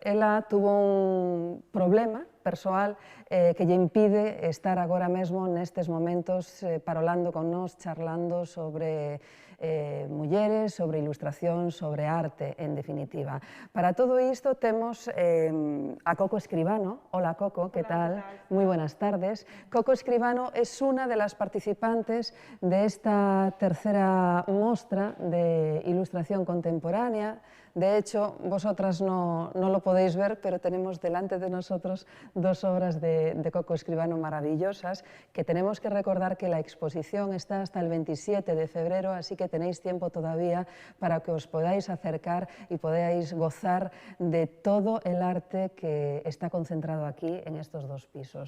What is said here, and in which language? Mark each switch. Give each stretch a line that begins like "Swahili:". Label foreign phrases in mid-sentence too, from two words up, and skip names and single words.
Galician: Ela tuvo un problema persoal que lle impide estar agora mesmo nestes momentos parolando con nós, charlando sobre mulleres, sobre ilustración, sobre arte, en definitiva. Para todo isto temos a Coco Escribano.
Spanish: Hola, Coco, ¿qué tal? Muy buenas tardes. Coco Escribano es una de las participantes de esta tercera mostra de ilustración contemporánea. De hecho, vosotras no lo podéis ver, pero tenemos delante de nosotros 2 obras de Coco Escribano maravillosas, que tenemos que recordar que la exposición está hasta el 27 de febrero, así que tenéis tiempo todavía para que os podáis acercar y podáis gozar de todo el arte que está concentrado aquí en estos 2 pisos.